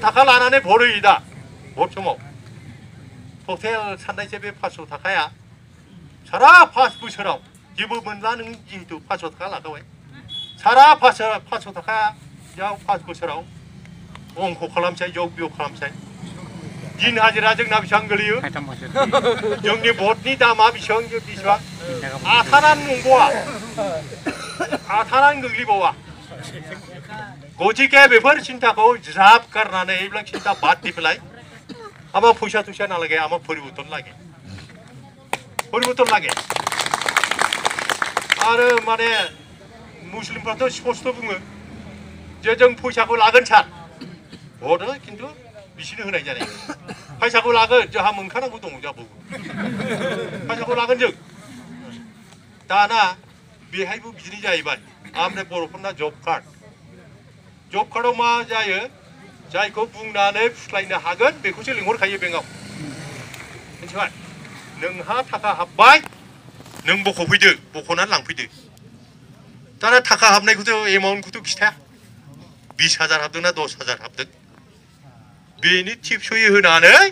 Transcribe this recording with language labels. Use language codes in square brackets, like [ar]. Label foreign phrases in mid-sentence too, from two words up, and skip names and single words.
[brx] थाखा लानानै भट होयो दा भट समाव टटेल साननायसो बे 500 थाखाया सारा 5 बोसोराव जेबो मोनला नों जिहेतु 500 थाखा लाखाबाय सारा 500 थाखायाव 5 बोसोराव अंक खालामसै जग बियोग खालामसै दिन हाजिरा जोंना बेसेबां गोलैयो जोंनि भटनि दामा बेसेबां आथानानो नंबावा आथानानो गोग्लैबावा गतिके बेफोर सिन्ताखौ ज्राब गारनानै [as] এইবিলাক চিন্তা বাদ দি পেলাই আমার পয়সা টুইসা না লাগে আমার পরিবর্তন লাগে আর [brx] মানে मुस्लिमफ्राथ' स्पस्त' बुङो जे जों फैसाखौ लागोन सार हरो खिन्थु बिसोरनो होनाय जानाय फैसाखौ लागोन जोंहा मोनखानांगौ दङ जाबावो फैसाखौ लागोन जों दाना बेहायबो बिदिनो जाहैबाय ओमफ्राय बर'फोरना जब कार्डआव मा जायो जायखौ बुंनानै फुस्लायनो हागोन बेखौसो लिंहरखायो बेंकआव मिथिबाय नोंहा थाखा हाबबाय नों बख'फैदो बख'नानै लांफैदो दाना थाखा हाबनायखौथ' एमाउन्टखौथ' खिथाया 20,000 हाबदोंना 10,000 हाबदों बेनि टिपसय होनानै